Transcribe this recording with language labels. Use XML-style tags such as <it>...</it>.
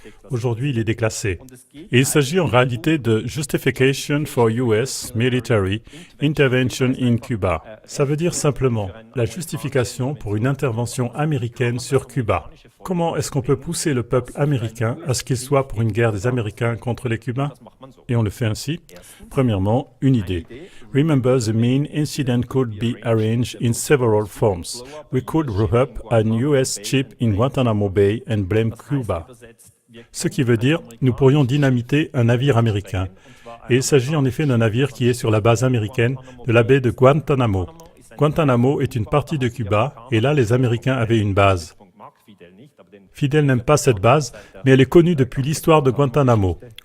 <fr>Aujourd'hui, il est déclassé. Et il s'agit en réalité de</fr> <en>Justification for US Military Intervention in Cuba.</en> <fr>Ça veut dire simplement la justification pour une intervention américaine sur Cuba. Comment est-ce qu'on peut pousser le peuple américain à ce qu'il soit pour une guerre des Américains contre les Cubains? Et on le fait ainsi. Premièrement, une idée.</fr> <en>Remember, the main incident could be arranged in several forms. We could roll up an US ship in Guantanamo Bay and blame Cuba.</en> <fr>Ce qui veut dire, nous pourrions dynamiter un navire américain. Et il s'agit en effet d'un navire qui est sur la base américaine de la baie de Guantanamo. Guantanamo est une partie de Cuba, et là les Américains avaient une base. Fidel n'aime pas cette base, mais elle est connue depuis l'histoire de Guantanamo.</fr>